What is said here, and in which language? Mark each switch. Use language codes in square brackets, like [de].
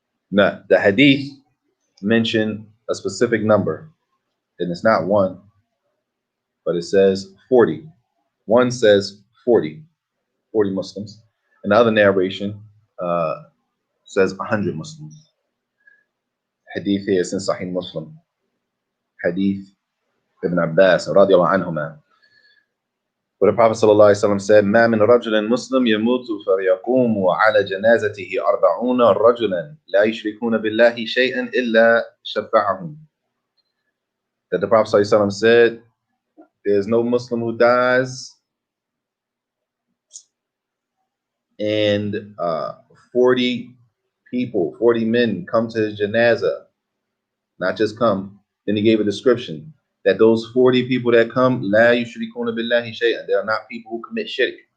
[en] No, the hadith mention a specific number, and it's not one, but it says 40. One says 40 Muslims, and the other narration says 100 Muslims. Hadith here is in Sahih Muslim. Hadith Ibn Abbas radiallahu anhuma. [ar] But the Prophet ﷺ said, ما من رجل مسلم يموت فيقوم على جنازته 40 رجلا لا يشركون بالله شيئا إلا شفعهم. [en] That the Prophet ﷺ said, there's no Muslim who dies and 40 people, 40 men come to his janazah. Not just come. Then he gave a description that those 40 people that come, [ar] la yushrikuna billahi shay'an, [en] they are not people who commit shirk.